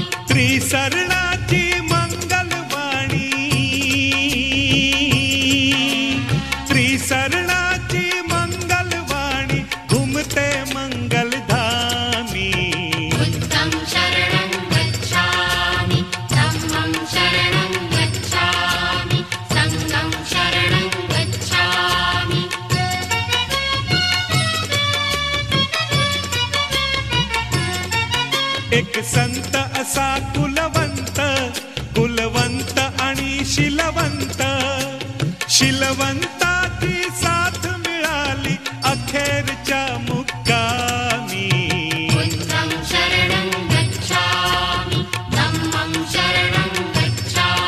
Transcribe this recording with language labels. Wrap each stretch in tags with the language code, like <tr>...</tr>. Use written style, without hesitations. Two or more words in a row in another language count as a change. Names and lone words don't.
<mr>त्रिशरणाची मंगलवाणी त्रिशरणाची मंगलवाणी घुमते मंगलधामी.</mr> <pi>बुद्धं शरणं गच्छामि धम्मं शरणं गच्छामि संघं शरणं गच्छामि.</pi> <mr>एक संत असा कुलवंत कुलवंत आणि शिलवंत शिलवंताची साथ मिळाली अखेरच्या मुक्कामी.</mr> <pi>बुद्धं शरणं गच्छामि धम्मं शरणं गच्छामि</pi>